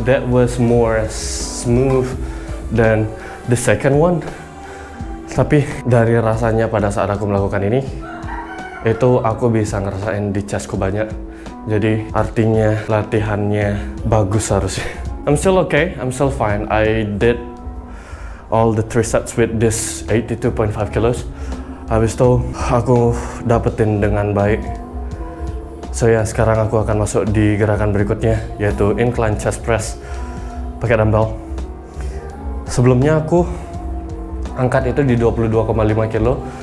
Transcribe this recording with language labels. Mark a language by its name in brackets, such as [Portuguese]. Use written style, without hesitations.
[English] That was more smooth than the second one. [Indonesian] Tapi dari rasanya pada saat aku melakukan ini, itu aku bisa ngerasain di chestku banyak. Jadi artinya latihannya bagus harusnya. [English] I'm still okay, I'm still fine. I did all the 3 sets with this 82.5 kilos. [Indonesian] Habis itu aku dapetin dengan baik. So ya, sekarang aku akan masuk di gerakan berikutnya, yaitu incline chest press pakai dumbbell. Sebelumnya aku angkat itu di 22,5 kilo.